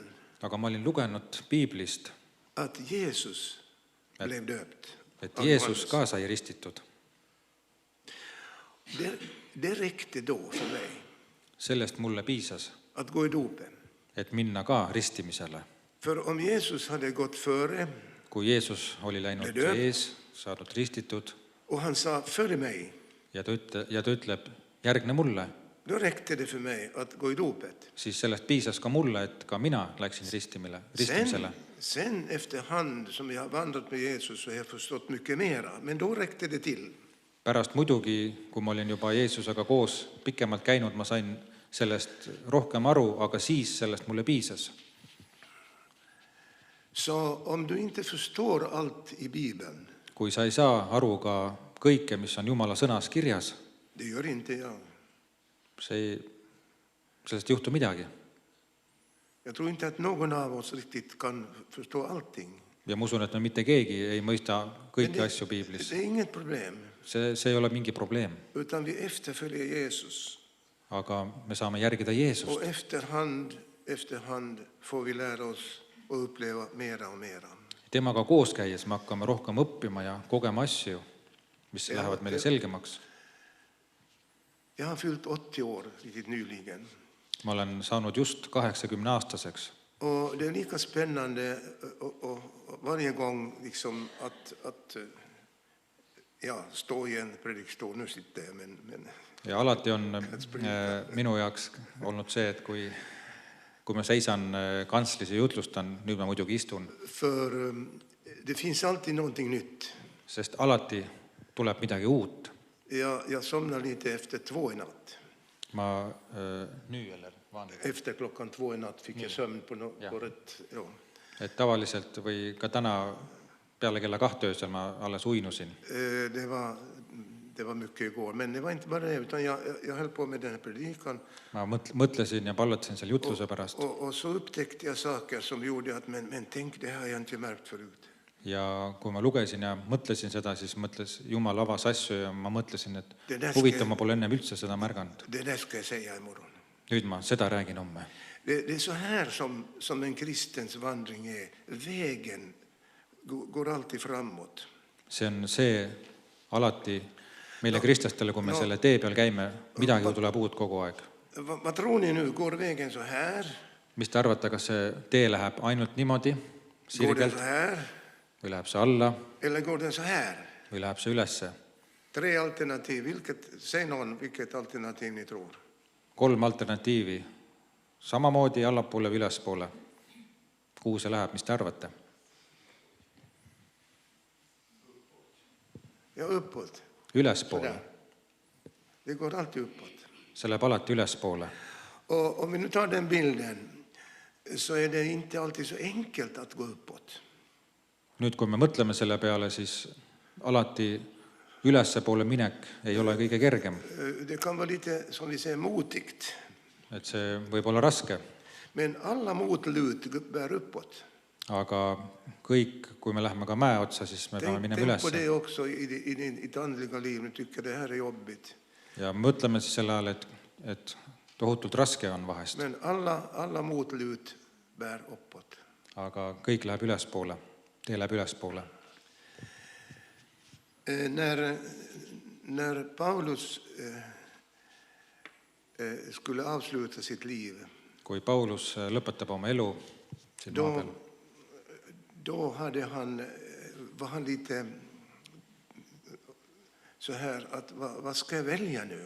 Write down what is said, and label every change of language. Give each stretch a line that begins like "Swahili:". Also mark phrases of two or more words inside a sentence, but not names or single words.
Estonian: Aga ma olin lugenud Piiblist,
Swedish: att Jesus blev döpt.
Estonian: et Jeesus ka sai ristitud.
Swedish: Det räckte då för mig
Estonian: Sellest mulle piisas,
Swedish: att gå i dopen.
Estonian: et minna ka ristimisele.
Swedish: För om Jesus hade gått före
Estonian: Kui Jeesus oli läinud ees, saanud ristitud
Swedish: och han sa följ mig,
Estonian: ja ta ütleb, järgne mulle,
Swedish: då räckte det för mig att gå i dopet.
Estonian: siis sellest piisas ka mulle, et ka mina läksin ristimisele.
Swedish: Sen efterhand som jag har vandrat med Jesus så har jag förstått mycket mera. Men då räckte det till.
Estonian: Pärast muidugi, kui ma olin juba Jeesusega koos pikemalt käinud, ma sain sellest rohkem aru, aga siis sellest mulle piisas.
Swedish: Så om du inte förstår allt i Bibeln,
Estonian: Kui sa ei saa aru ka kõike, mis on Jumala sõnas kirjas,
Swedish: det gör inte jag.
Estonian: sellest ei juhtu midagi.
Swedish: Jag tror inte att någon av oss riktigt kan förstå allting.
Estonian: Ja ma usun, et me mitte keegi ei mõista kõiki asju
Swedish: Det
Estonian: Piiblis.
Swedish: är inget problem,
Estonian: See ei ole mingi probleem,
Swedish: utan vi efterföljer Jesus.
Estonian: aga me saame järgida Jeesust.
Swedish: Och efterhand får vi lära oss och uppleva mera och mera.
Estonian: Temaga koos käies me hakkame rohkem õppima ja kogema asju, mis lähevad meile selgemaks.
Swedish: Jag har fyllt 80 år riktigt nyligen.
Estonian: Ma olen saanud just 80-aastaseks.
Swedish: Och det är lika spännande och varje gång liksom att stå i en predikstol. Nu sitter jag, men
Estonian: Ja alati on minu jaoks olnud see, et kui ma seisan kanslis ja jutlustan, nüüd ma muidugi istun,
Swedish: för det finns alltid någonting nytt.
Estonian: sest alati tuleb midagi uut.
Swedish: Jag somnar lite efter 2 i natt.
Estonian: Ma
Swedish: Efter klockan 2 i natt fick jag sömn på rätt. Ja.
Estonian: Et tavaliselt või ka täna peale kella 2 öösel ma alles uinusin.
Swedish: Det var mycket igår, men det var inte bara det, utan jag höll på med den här predikan.
Estonian: Ma mõtlesin ja pallatasin seal jutluse pärast.
Swedish: Och så upptäckte jag saker som gjorde att men tänk, det har jag inte märkt förut.
Estonian: Ja kui ma lugesin ja mõtlesin seda, siis Jumal avas asju ja ma mõtlesin, et huvitav, ma pole ennem üldse seda märganud.
Swedish: Det där ska jag säga imorgon.
Estonian: Nüüd ma seda räägin homme.
Swedish: Det är så här som en kristens vandring är. Vägen går alltid framåt.
Estonian: See on see alati meile kristlastele, kui me selle tee peal käime, midagi tuleb uut kogu aeg.
Swedish: Vad tror ni nu? Går vägen så här?
Estonian: Mis te arvate, kas see tee läheb ainult niimoodi,
Swedish: Går den
Estonian: sirgelt,
Swedish: så här?
Estonian: või läheb see alla,
Swedish: Eller går den så här?
Estonian: või läheb see ülesse?
Swedish: 3 alternativ. Säg vilket alternativ ni tror.
Estonian: 3 alternatiivi. Samamoodi allapoole või ülespoole. Kuhu see läheb, mis te arvate?
Swedish: Ja, uppåt.
Estonian: Ülespoole.
Swedish: Det går alltid uppåt.
Estonian: See läheb alati ülespoole.
Swedish: Och om vi nu tar den bilden så är det inte alltid så enkelt att gå uppåt.
Estonian: Nüüd, kui me mõtleme selle peale, siis alati ülespoole minek ei ole kõige kergem.
Swedish: Det kan vara lite, som vi säger, motigt.
Estonian: Et see võib olla raske.
Swedish: Men alla motlut bär uppåt.
Estonian: Aga kõik, kui me lähme ka mäe otsa, siis me peame minema
Swedish: Tänk på
Estonian: ülesse.
Swedish: det också i ditt andliga liv. Nu tycker det här är jobbigt.
Estonian: Ja mõtleme siis selle ajal, et tohutult raske on vahest,
Swedish: Men alla motlut bär uppåt.
Estonian: aga kõik läheb ülespoole, tee läheb ülespoole.
Swedish: När Paulus skulle avsluta sitt liv,
Estonian: Kui Paulus lõpetab oma elu siin maa peal,
Swedish: då var han lite så här att vad ska jag välja nu?